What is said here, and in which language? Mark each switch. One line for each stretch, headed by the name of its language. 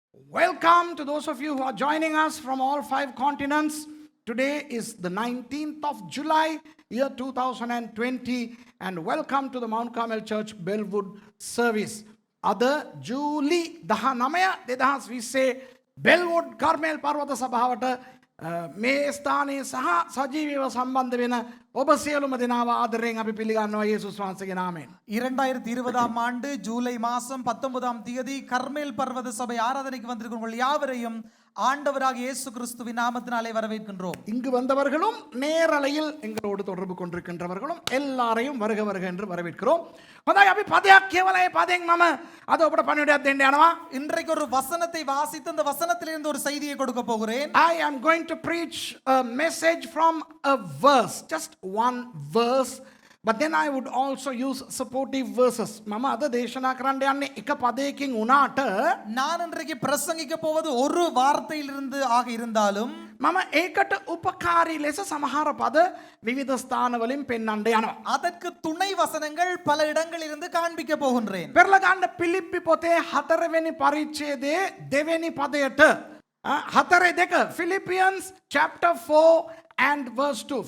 English: welcome to those of you who are joining us from all 5 continents. Today is the 19th of July, year 2020, and welcome to the Mount Carmel Church Bellwood service.
Sinhala: Ada July 19 2020 Bellwood Carmel Parvata Sabhavata මේ ස්ථානයේ සහ සජීවීව සම්බන්ධ වෙන ඔබ සියලුම දෙනාව ආදරයෙන් අපි පිළිගන්නවා යේසුස් වහන්සේගේ නාමයෙන්.
Tamil: 2020 ஆண்டு ஜூலை மாதம் 19ஆம் தேதி கர்மேல் பர்வத சபை ஆராதனைக்கு வந்திருக்கும் உங்கள் யாவரையும் ஆண்டவராக இயேசு கிறிஸ்துவின் நாமத்தினாலே வரவேற்கின்றோம். இங்கு வந்தவர்களும் நேரலையில் எங்களோடு தொடர்பு கொண்டிருக்கின்றவர்களும் எல்லாரையும் வருக வருக என்று வரவேற்கிறோம்.
Sinhala: හොඳයි අපි පදයක් කියවලා ඒ පදයෙන් මම අද ඔබට පණිවිඩයක් දෙන්න යනවා.
Tamil: இன்றைக்கு ஒரு வசனத்தை வாசித்து அந்த வசனத்திலிருந்து ஒரு செய்தியை கொடுக்க போகிறேன்.
English: I am going to preach a message from a verse, just one verse, but then I would also use supportive verses.
Sinhala: මම අද දේශනා කරන්න යන්නේ එක පදයකින් උනාට
Tamil: நான் இன்றைக்கு பிரசங்கிக்க போவது ஒரு வார்த்தையிலிருந்து ஆக இருந்தாலும்
Sinhala: මම ඒකට උපකාරී ලෙස සමහර පද විවිධ ස්ථානවලින් පෙන්වන්න යනවා.
Tamil: அதற்கு துணை வசனங்கள் பல இடங்களிலிருந்து காண்பிக்க போகின்றேன்.
Sinhala: පෙරලා ගන්න පිලිප්පි පොතේ 4 වෙනි පරිච්ඡේදයේ 2 වෙනි පදයට 4:2
English: Philippians chapter 4 and verse 2.